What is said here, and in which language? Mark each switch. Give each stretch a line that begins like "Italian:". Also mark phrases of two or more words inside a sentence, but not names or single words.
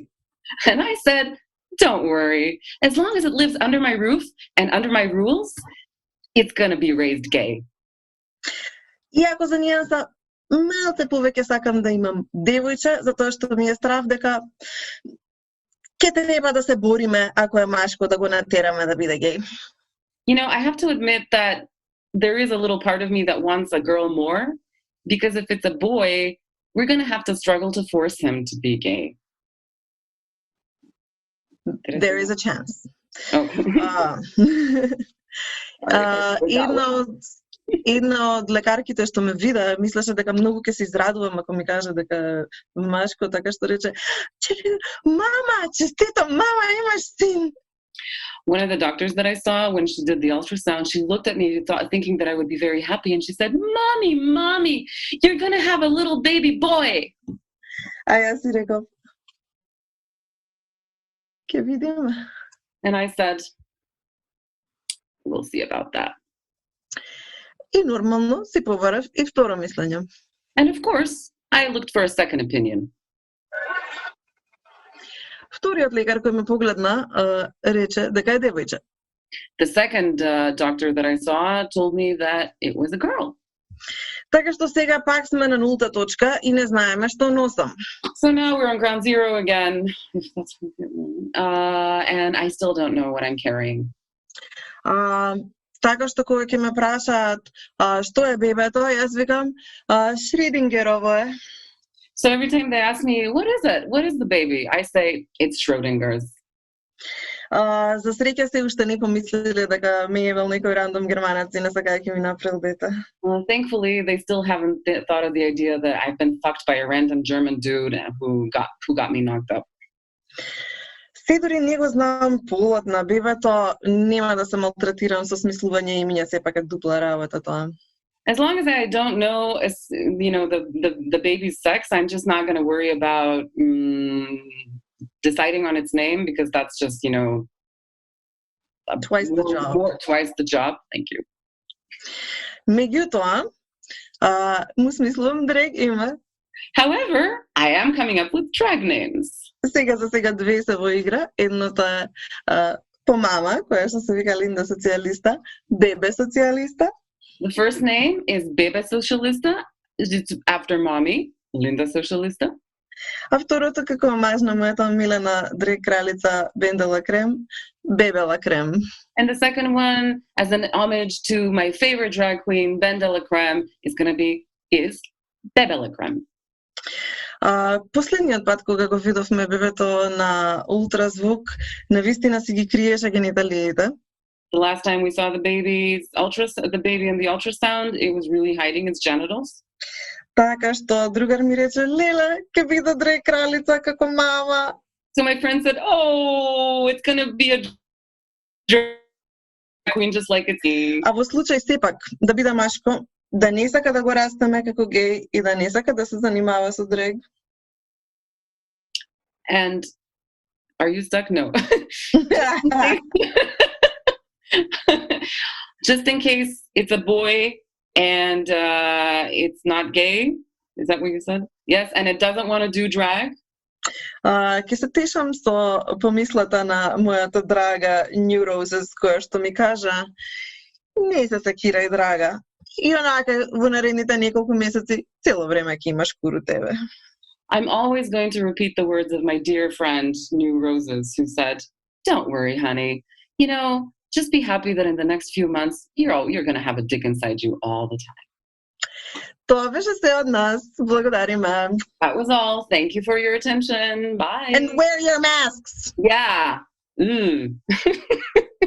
English: And I said, don't worry, as long as it lives under my roof and under my rules, it's going to be raised gay.
Macedonian: Иако за нијанса малце повеќе сакам да имам девојче, затоа што ми е страв дека ќе треба да се бориме ако е машко да го натераме да биде геј.
English: I have to admit that there is a little part of me that wants a girl more, because if it's a boy, we're going to have to struggle to force him to be gay. There is a chance. Oh.
Macedonian: Една од лекарките што ме вида, мислеше дека многу ќе се израдувам ако ми каже дека машко, така што рече, мама, честито, мама, имаш син.
English: One of the doctors that I saw, when she did the ultrasound, she looked at me thinking that I would be very happy, and she said, Mommy, you're going to have a little baby boy.
Macedonian: А јас си реков, ќе видиме.
English: And I said, we'll see about that.
Macedonian: И нормално си побарав и второ мислење.
English: And of course, I looked for a second opinion.
Macedonian: Вториот лекар кој ме погледна рече дека е девојче.
English: The second doctor that I saw told me that it was a girl.
Macedonian: Така што сега пак сме на нулта точка и не знаеме што носам.
English: So now we're on ground zero again. And I still don't know what I'm carrying.
Macedonian: Така што кога ќе ме прашаат што е бебето, јас викам Шридингерово е.
English: So every time they ask me, what is it? What is the baby? I say, it's Schrodinger's.
Macedonian: За среќа се уште не помислиле дека ме евел некој рандом германец и не сакаја ќе ми направил дете.
English: Thankfully, they still haven't thought of the idea that I've been fucked by a random German dude who got me knocked up.
Macedonian: Се дори не го знам полот на бебето, нема да се малтретирам со смислување имиња, сепак е дупла работа тоа.
English: As long as I don't know, the baby's sex, I'm just not going to worry about deciding on its name, because that's just, twice the job. Twice the job. Thank you.
Macedonian: Меѓутоа, му смислувам дрег име.
English: However, I am coming up with drag names.
Macedonian: За сега две се во игра. Едното е по мама, која што се вика Линда Социалиста, Бебе Социалиста.
English: The first name is Bebe Socialista. It's after mommy, Linda Socialista.
Macedonian: А второто како мажна мојата милена драг кралица Бендела Крем, Бебела Крем.
English: And the second one, as an homage to my favorite drag queen, Bendela Creme, is Bebela Creme.
Macedonian: Последниот пат кога го видовме бебето на ултразвук, навистина си ги криеше гениталиите.
English: The last time we saw the baby in the ultrasound, it was really hiding its genitals.
Macedonian: Така што другар ми рече, леле, ќе биде драг кралица како мама.
English: So my friend said, oh, it's going to be a drag queen just like it's me.
Macedonian: А во случај сепак да биде машко, да не сака да го растеме како геј и да не сака да се занимава со драг.
English: And are you stuck? No. Just in case it's a boy and it's not gay. Is that what you said? Yes, and it doesn't want to do drag.
Macedonian: Ке се тешам со помислата на мојата драга New Roses, која што ми кажа, не се секирај драга. И онака во наредните неколку месеци цело време ќе имаш куру тебе.
English: I'm always going to repeat the words of my dear friend New Roses, who said, "Don't worry, honey. You know, just be happy that in the next few months you're going to have a dick inside you all the time."
Macedonian: Тоа беше се од нас. Благодариме.
English: That was all. Thank you for your attention. Bye. And wear your masks. Yeah.